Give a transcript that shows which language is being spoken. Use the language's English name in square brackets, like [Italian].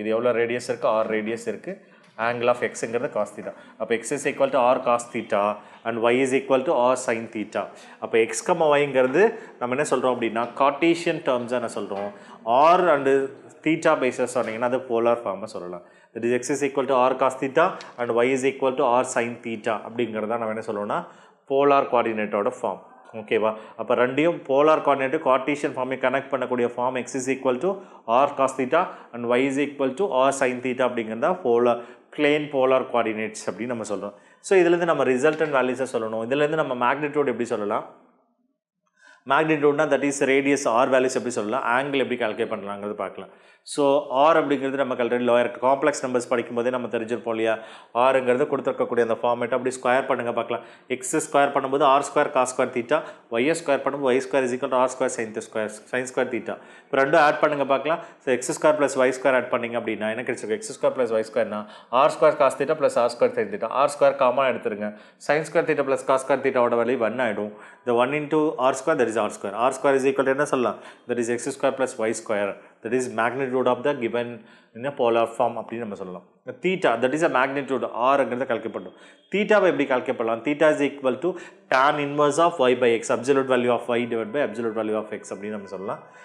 [Tamil] இது எவ்வளோ ரேடியஸ் இருக்குது, ஆர் ரேடியஸ் இருக்குது, angle of xங்கிறது cos theta. [English] அப்போ x is equal to r cos theta and y is equal to r sin theta. [Tamil] அப்போ x, yங்கிறது நம்ம என்ன சொல்கிறோம் அப்படின்னா கார்டீசியன் டேர்ம்ஸாக என்ன சொல்கிறோம், r and theta பேஸஸ் சொன்னீங்கன்னா அது போலார் ஃபார்மாக சொல்லலாம். [English] that is x is equal to r cos theta and y is equal to r sin theta [Tamil] அப்படிங்கிறத நம்ம என்ன சொல்லுவோம்னா போலார் கோஆர்டினேட்டோட ஃபார்ம். ஓகேவா? அப்போ ரெண்டையும் போலார் கோஆர்டினேட்டு கார்டீசியன் ஃபார்மை கனெக்ட் பண்ணக்கூடிய form [English] x is equal to r cos theta and y is equal to r sin theta [Tamil] அப்படிங்கிறதா பிளேன் போலார் கோஆர்டினேட்ஸ் அப்படின்னு நம்ம சொல்கிறோம். ஸோ இதுலேருந்து நம்ம ரிசல்டன்ட் வேல்யூஸை சொல்லணும். இதுலேருந்து நம்ம மேக்னிடியூட் எப்படி சொல்லலாம், மேக்னிடியூட்னா that is radius R values எப்படி சொல்லலாம், ஆங்கிள் எப்படி கால்குலேட் பண்ணலாங்கிறது பார்க்கலாம். ஸோ ஆர் அப்படிங்கிறது நமக்கு ஆல்ரெடி லோயர் காம்ப்ளெக்ஸ் நம்பர்ஸ் படிக்கும்போதே நம்ம தெரிஞ்சிருப்போம் இல்லையா, ஆருங்கிறது கொடுத்துருக்கக்கூடிய அந்த ஃபார்மேட் அப்படி ஸ்கொயர் பண்ணுங்கள் பார்க்கலாம். எக்ஸ் ஸ்கொயர் பண்ணும்போது R square cos square theta, ஒய்யை ஸ்கொயர் பண்ணும்போது [English] Y square is equal to r square sine square theta. [Tamil] இப்போ ரெண்டும் ஆட் பண்ணுங்கள் பார்க்கலாம். So X square plus Y square add பண்ணிங்க அப்படின்னா என்ன கிடைச்சிருக்கு, X square plus Y ஸ்கொயர்னா R square cos theta plus R square sine theta, R square common எடுத்துருங்க, sine square theta plus cos square தீட்டாவோட value 1 ஆகிடும். [English] இந்த 1 into r square that is r square. r square is equal to [Tamil] என்ன சொல்லலாம், [English] that is x square plus y square, that is magnitude of the given in a polar form [Tamil] அப்படின்னு நம்ம சொல்லலாம். [English] theta that is a magnitude [Tamil] rங்கிறத calculate பண்ணுறோம். தீட்டாவை எப்படி calculate பண்ணலாம், [English] theta is equal to tan inverse of y by x, absolute value of y divided by absolute value of x [Tamil] அப்படின்னு நம்ம சொல்லலாம்.